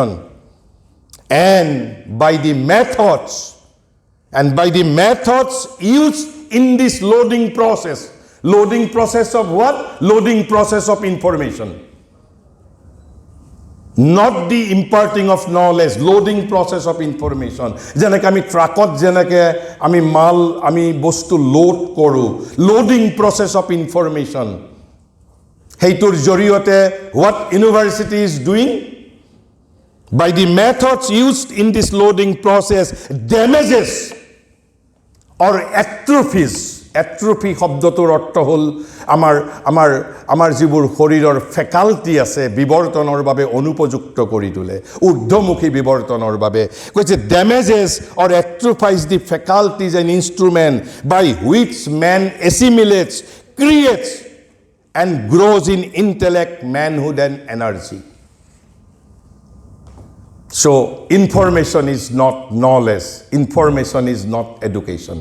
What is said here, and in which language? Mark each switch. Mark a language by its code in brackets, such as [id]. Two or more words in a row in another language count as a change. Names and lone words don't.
[en] And by the methods used in this loading process. Loading process of what? Loading process of information. Not the imparting of knowledge, loading process of information. [as] যেনেকে আমি ট্রাকত যেনেকে আমি মাল আমি বস্তু লোড কৰোঁ, [en] loading process of information. [as] সেইটোৰ জৰিয়তে [en] what university is doing? By the methods used in this loading process, damages or atrophies. [as] Atrophy শব্দটোৰ অৰ্থ হ'ল আমাৰ যিবোৰ শৰীৰৰ ফেকাল্টি আছে বিৱৰ্তনৰ বাবে অনুপযুক্ত কৰি তোলে, ঊৰ্ধ্বমুখী বিৱৰ্তনৰ বাবে। [en] কৈছে damages or atrophies the faculties and instrument by which man assimilates, creates and grows in intellect, manhood and energy. So information is not knowledge, information is not education.